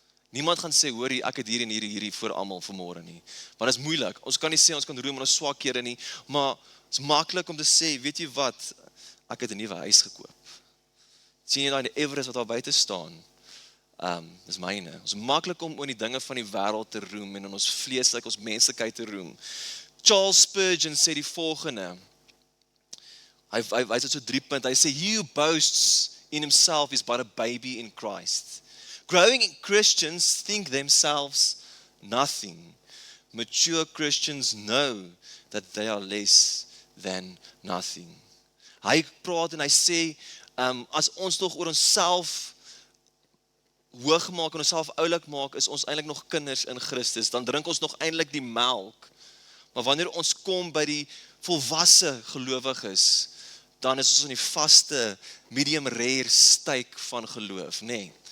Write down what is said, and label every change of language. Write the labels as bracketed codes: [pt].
[af] Niemand gaan sê, hoor ek het hier en hierdie voor almal vanmôre nie. Want dit is moeilik, ons kan nie sê, ons kan roem in ons swakhede nie, maar het is maklik om te sê, weet jy wat, ek het 'n nuwe huis gekoop. Sien jy daai die Everest wat daar buite staan? Dis myne. Ons is maklik om oor die dinge van die wêreld te roem en in ons vleeslik, ons menslikheid te roem. Charles Spurgeon sê die volgende. Hy wys dit so 3 punte. [en] Hy sê, he who boasts in himself is but a baby in Christ. Growing Christians think themselves nothing. Mature Christians know that they are less than nothing. [af] Hy praat en hy sê, as ons nog oor onsself hoog maak en onsself oulik maak, is ons eintlik nog kinders in Christus, dan drink ons nog eintlik die melk. Maar wanneer ons kom by die volwasse gelowiges, dan is ons in die vaste, medium rare steak van geloof, nee.